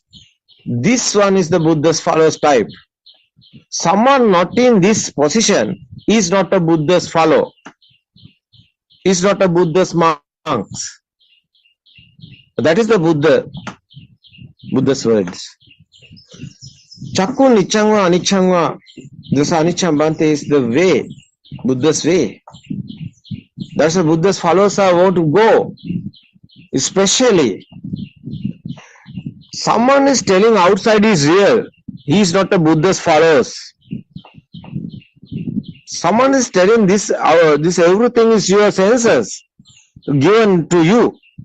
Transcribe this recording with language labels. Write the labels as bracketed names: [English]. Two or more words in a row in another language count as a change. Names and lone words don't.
[English] This one is the Buddha's followers type. Someone not in this position is not a Buddha's follower. is not a Buddha's monks. That is the Buddha's words. [Pali] Chakku nichangva anichangva. [English] This [Pali] anicham bhante [English] is the way, Buddha's way. That's why Buddha's followers want to go. Especially, someone is telling outside is real. He is not a Buddha's followers. Someone is telling this everything is your senses given to you.